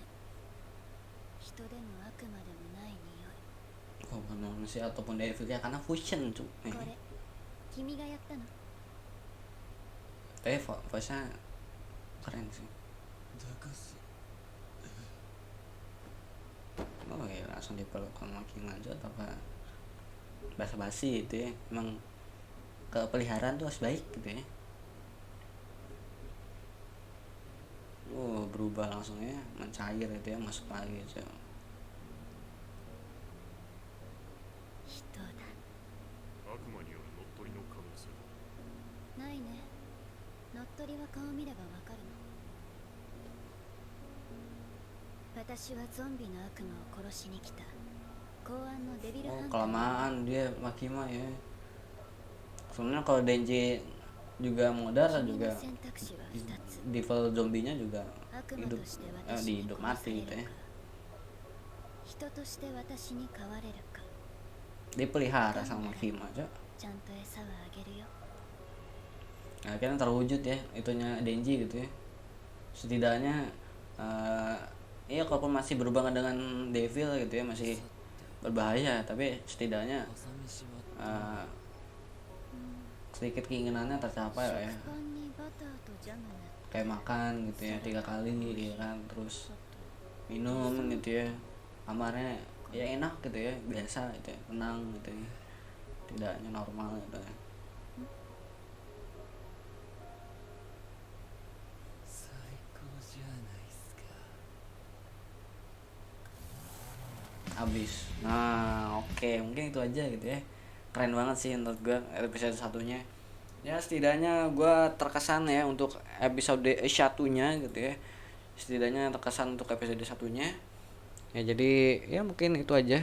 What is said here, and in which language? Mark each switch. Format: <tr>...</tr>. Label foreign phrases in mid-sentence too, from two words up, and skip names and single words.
<ja>人でも悪魔でもない匂い。</ja> <id>Oh, manusia ataupun devil ya karena fusion cuy.</id> <ja>これ君がやったの？</ja> <id>Tapi voice-nya keren sih.</id> <ja>だかし</ja> <id>Oh iya, langsung dipeluk sama King Manjot apa basa-basi gitu ya. Emang kepeliharaan tuh harus baik gitu ya. Berubah langsung ya, mencair gitu ya, masuk lagi gitu.</id> <ja>人だ。悪魔による乗っ取りの可能性は。ないね。乗っ取りは顔見ればわかるの。私はゾンビの悪魔を殺しに来た公安のデビルハ Oh ンター。</ja> <id>kelamaan dia Makima ya. Sebenarnya kalau Denji juga modar</id> <ja>君</ja> <id>juga</id> <ja>の選択肢は2つ。</ja> <id>level zombinya juga</id> <ja>悪魔</ja> <id>hidup</id> <ja>として</ja> <id>di</id> <ja>私に</ja> <id>hidup</id> <ja>殺さ</ja> <id>mati</id> <ja>れ</ja> <id>gitu</id> <ja>る ya. か、人として私に飼われるか。</ja> <id>Dipelihara sama Makima aja.</id> <ja>ちゃんと餌はあげるよ。</ja> <id>Nah, akhirnya terwujud ya itunya Denji gitu ya. Setidaknya iya kalaupun masih berhubungan dengan devil gitu ya masih berbahaya, tapi setidaknya</id> <ja>朝飯は</ja> <id>sedikit keinginannya tercapai lah ya.</id> <ja>食パンにバターとジャム塗って</ja> <id>Kayak makan gitu ya 3 kali ya kan, terus minum gitu ya, kamarnya ya enak gitu ya, biasa gitu ya, tenang gitu ya, tidaknya normal gitu ya.</id> <ja>最高じゃないっすか。</ja> <id>Habis. Nah, oke, mungkin itu aja gitu ya. Keren banget sih menurut gue episode satunya. Ya setidaknya gue terkesan ya untuk episode satunya gitu ya. Setidaknya terkesan untuk episode satunya. Ya jadi ya mungkin itu aja.</id>